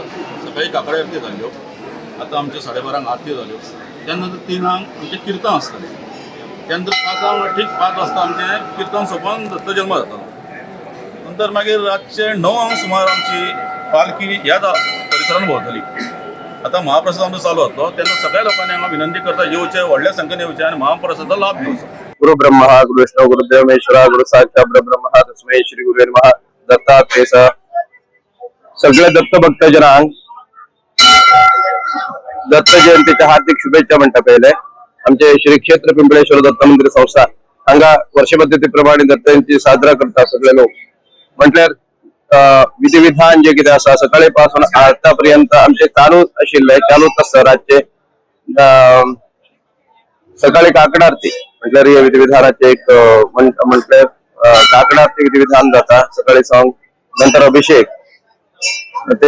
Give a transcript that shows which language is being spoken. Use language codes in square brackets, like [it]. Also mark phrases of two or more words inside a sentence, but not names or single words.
[kok] सकाळी काकडे आरती जाल्यो, आतां आमचे 12:30 आरती जाल्यो, त्यानंतर 3 आमचे कीर्तन आसतलें, त्यानंतर 5 ठीक 5 वाजता आमचें कीर्तन सोंपोवन दत्त जल्म जातालो। नंतर मागीर रातचे 9 सुमार आमची पालखी ह्या परिसरान भोंवतली। आता महाप्रसाद आमचो चालू जातलो, तेन्ना सगळ्या लोकांनी हांगा विनंती करता येवचे, व्हडल्या संख्येन येवचे आणि महाप्रसादाचो लाभ घेवचो। [sa] गुरु ब्रह्मा गुरु विष्णु गुरुदेव महेश्वरा गुरु साक्षात परब्रह्म तस्मै श्री गुरुवे नमः। [kok] दत्तात्रेय सगळ्या दत्त भक्तजनांक दत्त जयंतीच्या हार्दिक शुभेच्छा म्हणता पहिले आमचे श्री क्षेत्र पिंपळेश्वर दत्त मंदिर संस्था हांगा वर्षपद्धतीप्रमाणे दत्त जयंती साजरा करता सगळे लोक म्हटल्यार विधिविधान जे कितें आसा सकाळी पासून आतापर्यंत आमचे चालूच आसता रातचे सकाळी काकड आरती म्हटल्यार हे विधिविधानाचे एक म्हटल्यार काकड आरती विधिविधान जाता सकाळी सांग नंतर अभिषेक ते